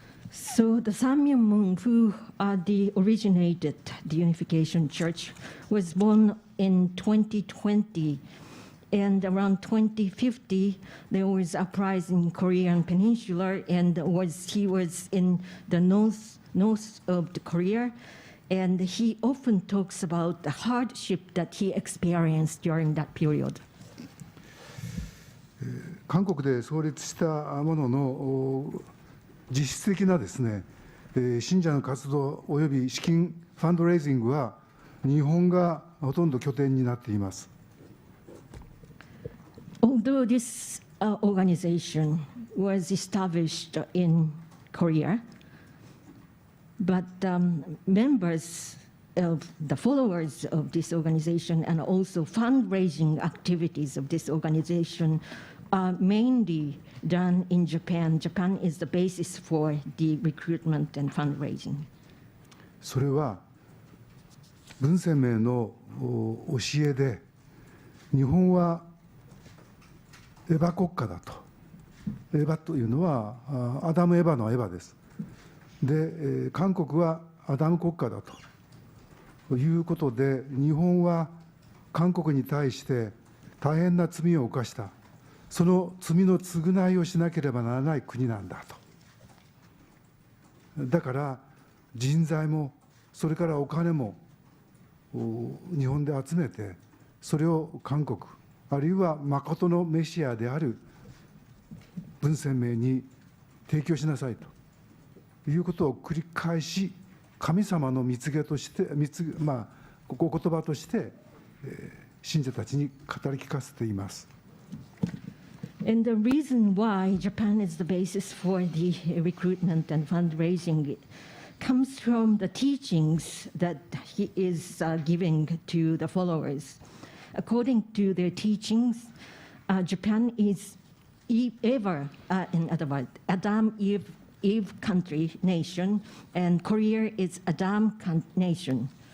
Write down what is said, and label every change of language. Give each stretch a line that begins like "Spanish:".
English: So the Samyang-moon, who originated the Unification Church, was born in 2020, and around 2050 there was uprising in Korean Peninsula, and he was in the north of the Korea, and he often talks about the hardship that he experienced during that period.
Japanese: 韓国で創立したものの実質的なですね、信者の活動および資金ファンドレイジングは日本がほとんど拠点になっています。
English: Although this organization was established in Korea, but members of the followers of this organization and also fundraising activities of this organization are mainly done in Japan. Japan is the basis for the recruitment and fundraising.
Japanese: それは文鮮明の教えで、日本はエヴァ国家だと。エヴァというのはアダム・エヴァのエヴァです。で、韓国はアダム国家だということで、日本は韓国に対して大変な罪を犯した。その罪の償いをしなければならない国なんだと。だから人材もそれからお金も日本で集めて、それを韓国あるいは誠のメシアである文鮮明に提供しなさいということを繰り返し、神様の蜜げとして、お言葉として信者たちに語り聞かせています。
English: And the reason why Japan is the basis for the recruitment and fundraising comes from the teachings that he is giving to the followers. According to their teachings, Japan is ever, in other words, Adam, Eve country, nation, and Korea is Adam nation.